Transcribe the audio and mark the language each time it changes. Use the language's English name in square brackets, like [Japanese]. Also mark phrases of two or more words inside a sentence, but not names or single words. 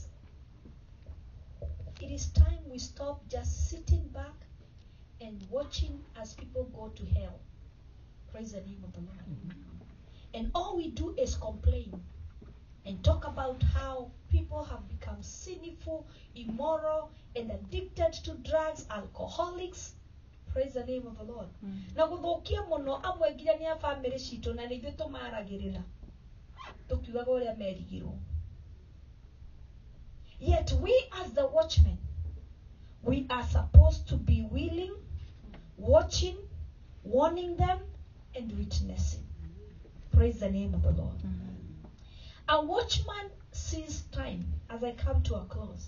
[English] It is time we stop just sitting back and watching as people go to hell. Praise the name of the Lord. And all we do is complain and talk about how people have become sinful, immoral, and addicted to drugs, alcoholics. Praise the name of the Lord. [Kikuyu] Na guthukia muno amwe nginya ni [English] a family [Kikuyu] cito na nithu tumaragirira. Tukiugaga uria merigirwo. [English] Yet we as the watchmen, we are supposed to be willing, watching, warning them, and witnessing. Praise the name of the Lord. A watchman sees time as I come to a close.